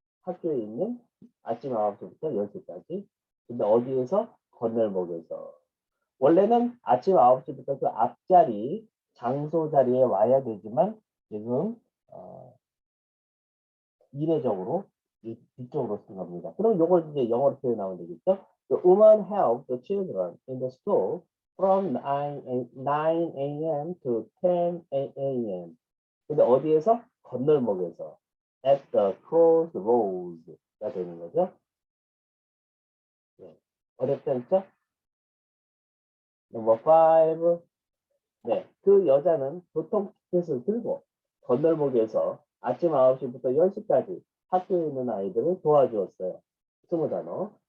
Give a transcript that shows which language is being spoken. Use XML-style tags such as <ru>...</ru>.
<ko>학교에 있는 아침 9시부터 10시까지. 근데 어디에서? 건널목에서. 원래는 아침 9시부터 그 앞자리, 장소 자리에 와야 되지만 지금 이례적으로 뒤쪽으로 쓴 겁니다. 그럼 이걸 이제 영어로 표현하면 되겠죠?</ko> <en>The woman helped the children in the school from 9 a.m. to 10 a.m.</en> <ko>근데 어디에서? 건널목에서.</ko> <en>At the crossroads</en> <ko>가 되는 거죠. 네. 어렵지 않죠?</ko> <en>Number 5.</en> <ko>네, 그 여자는 교통 티켓을 들고 건널목에서 아침 9시부터 10시까지 학교에 있는 아이들을 도와주었어요. 20단어.</ko>